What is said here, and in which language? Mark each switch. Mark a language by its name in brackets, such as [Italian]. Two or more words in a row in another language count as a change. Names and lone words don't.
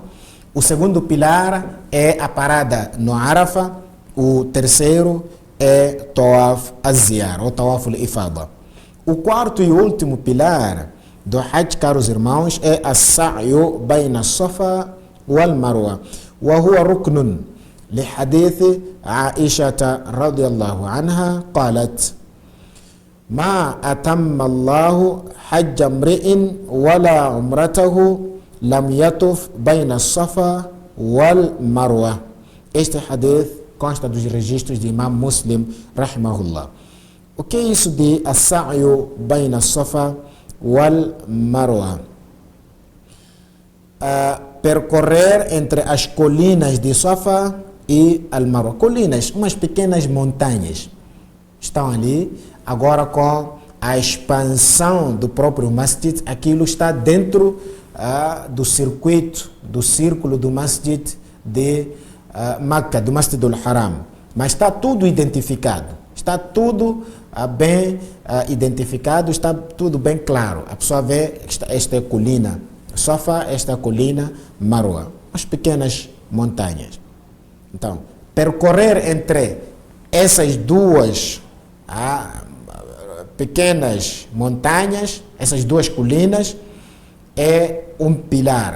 [Portuguese] O segundo pilar é a parada no Arafah. O terceiro é Tawaf Az-Ziyar ou Tawaf Al-Ifada. O quarto e último pilar do Hajj, caros irmãos, é [Arabic] السعي بين الصفا والمروة، وهو ركن لحديث عائشة رضي الله عنها قالت: ما أتم الله حج امرئ ولا عمرته لم يطف بين الصفا والمروة. [Portuguese] Este hadith consta dos registros de Imam Muslim, rahimahullah. O que é isso de [Arabic] السعي بين الصفا والمروة? [Portuguese] Percorrer entre as colinas de Safa e Al-Marwa. Colinas, umas pequenas montanhas, estão ali. Agora, com a expansão do próprio masjid, aquilo está dentro do circuito, do círculo do masjid de Meca, do Masjid al-Haram. Mas está tudo identificado, está tudo bem identificado, está tudo bem claro. A pessoa vê, esta é colina Safa, esta é a colina Marwa, as pequenas montanhas. Então, percorrer entre essas duas pequenas montanhas, essas duas colinas, é um pilar.